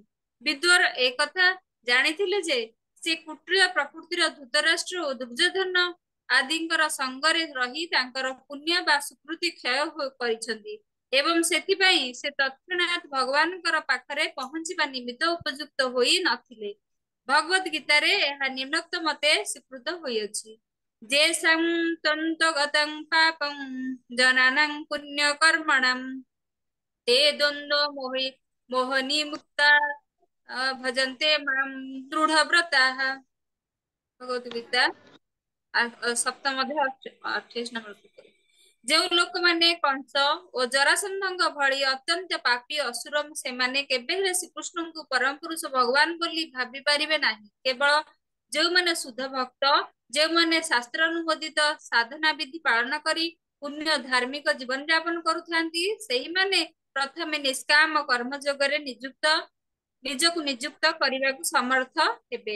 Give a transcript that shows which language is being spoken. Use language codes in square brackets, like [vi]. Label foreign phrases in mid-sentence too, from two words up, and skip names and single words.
[or] ବିଦୁର ଏକଥା ଜାଣିଥିଲେ ଯେ ସେ କୁଟିଳ ପ୍ରକୃତିର ଧୃତରାଷ୍ଟ୍ର ଓ ଦୁର୍ଯ୍ୟୋଧନ ଆଦିଙ୍କର ସଙ୍ଗରେ ରହି ତାଙ୍କର ପୁଣ୍ୟ ବା ସୁକୃତି କ୍ଷୟ କରିଛନ୍ତି ଏବଂ ସେଥିପାଇଁ ସେ ତତ୍କ୍ଷଣାତ୍ ଭଗବାନଙ୍କର ପାଖରେ ପହଞ୍ଚିବା ନିମିତ୍ତ ଉପଯୁକ୍ତ ହୋଇ ନଥିଲେ। ଭଗବତ ଗୀତାରେ ଏହା ନିମ୍ନୋକ୍ତ ମତେ ସ୍ୱୀକୃତ ହୋଇଅଛି। [sa] ଯେ ସନ୍ତଗତଂ ପାପଂ ଜନାନାଂ ପୁଣ୍ୟ କର୍ମଣାଂ ते द्वन्द्व मोहनी मुक्ता भजन्ते मां दृढव्रताः। [or] ଭଗବତ ଗୀତା ସପ୍ତମ ଅଧ୍ୟାୟ 28 ନମ୍ବର ଶ୍ଳୋକରେ। ଯେଉଁ ଲୋକମାନେ କଂସ ଓ ଜରାସନ୍ଧଙ୍କ ଭଳି ଅତ୍ୟନ୍ତ ପାପୀ ଅସୁର ସେମାନେ କେବେ ହେଲେ ଶ୍ରୀକୃଷ୍ଣଙ୍କୁ ପରମ ପୁରୁଷ ଭଗବାନ ବୋଲି ଭାବି ପାରିବେ ନାହିଁ। କେବଳ ଯେଉଁମାନେ ଶୁଦ୍ଧ ଭକ୍ତ, ଯେଉଁମାନେ ଶାସ୍ତ୍ର ଅନୁମୋଦିତ ସାଧନା ବିଧି ପାଳନ କରି ପୁଣ୍ୟ ଧାର୍ମିକ ଜୀବନ ଯାପନ କରୁଥାନ୍ତି, ସେହିମାନେ ପ୍ରଥମେ ନିଷ୍କାମ କର୍ମ ଯୋଗରେ ନିଜକୁ ନିଯୁକ୍ତ କରିବାକୁ ସମର୍ଥ ହେବେ।